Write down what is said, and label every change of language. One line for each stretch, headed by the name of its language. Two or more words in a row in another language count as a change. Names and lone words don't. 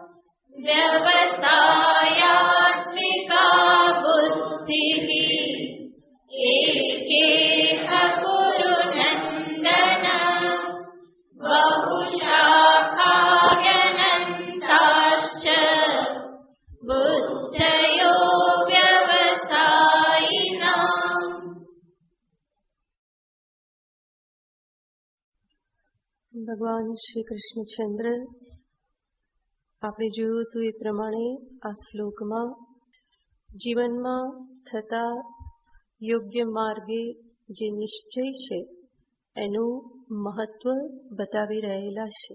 Sanskrit: व्यवसायात्मिका बुद्धिः एकेह कुरु नन्दन। बहुशाखायनन्ताश्च बुद्धयो व्यवसायिनाम्।
Gujarati: ભગવાન શ્રી કૃષ્ણચંદ્ર આપણે જોયું હતું એ પ્રમાણે આ શ્લોકમાં જીવનમાં થતા યોગ્ય માર્ગે જે નિશ્ચય છે એનું મહત્વ બતાવી રહેલા છે.